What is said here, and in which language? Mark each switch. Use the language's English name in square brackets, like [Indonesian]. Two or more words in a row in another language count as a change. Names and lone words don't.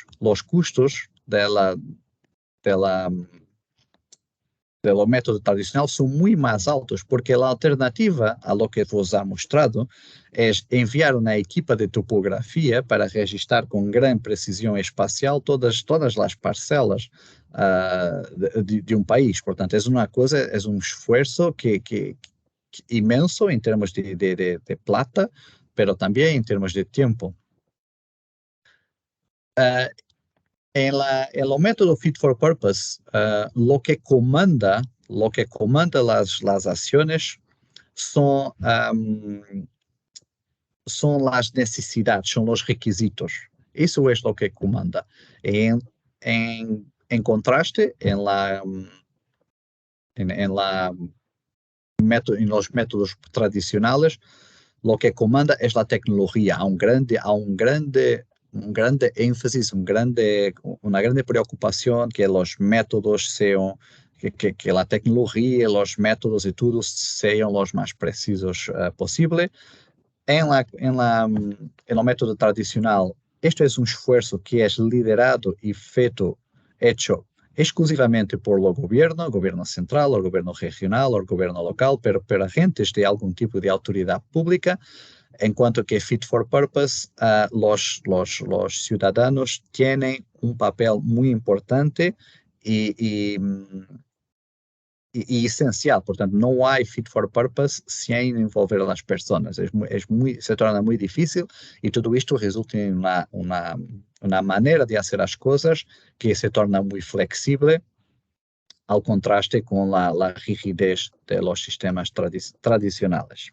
[Portuguese] Os custos do método tradicional são muito mais altos, porque a alternativa a [Spanish] lo que vos ha mostrado [Portuguese] é enviar uma equipa de topografia para registrar com grande precisão espacial todas as parcelas de um país. Portanto, é um esforço que imenso em termos de [Spanish] plata, pero [Portuguese] também em termos de tempo. [Spanish] En el método Fit for Purpose, lo que comanda las acciones son las necesidades, son los requisitos. Eso es lo que comanda. En contraste, en los métodos tradicionales, lo que comanda es la tecnología. [Portuguese] Há um grande énfasis, uma grande preocupação que os métodos sejam, que a tecnologia, os métodos e tudo sejam os mais precisos possível. No método tradicional, este é um esforço que é liderado e hecho exclusivamente por o governo central, o governo regional, o governo local, pero agentes de algum tipo de autoridade pública, enquanto que Fit for Purpose, [Spanish] los ciudadanos tienen un papel muy importante y esencial. Portanto, no hay Fit for Purpose sin envolver a las personas. Se torna muy difícil y todo esto resulta en una manera de hacer las cosas que se torna muy flexible, al contraste con la rigidez de los sistemas tradicionales.